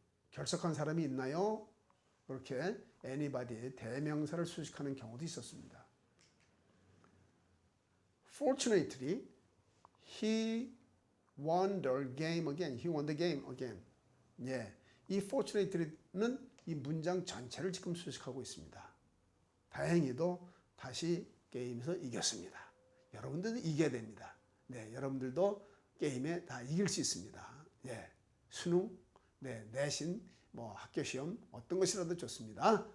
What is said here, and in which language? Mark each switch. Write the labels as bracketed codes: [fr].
[ko] 결석한 사람이 있나요? 그렇게 anybody의 대명사를 수식하는 경우도 있었습니다. [en] Fortunately, he won the game again. He won the game again. [ko] 이 fortunately는 이 문장 전체를 지금 수식하고 있습니다. 다행히도 다시 게임에서 이겼습니다. 여러분들도 이겨야 됩니다. 여러분들도 게임에 다 이길 수 있습니다. 수능, 내신, 뭐 학교 시험 어떤 것이라도 좋습니다.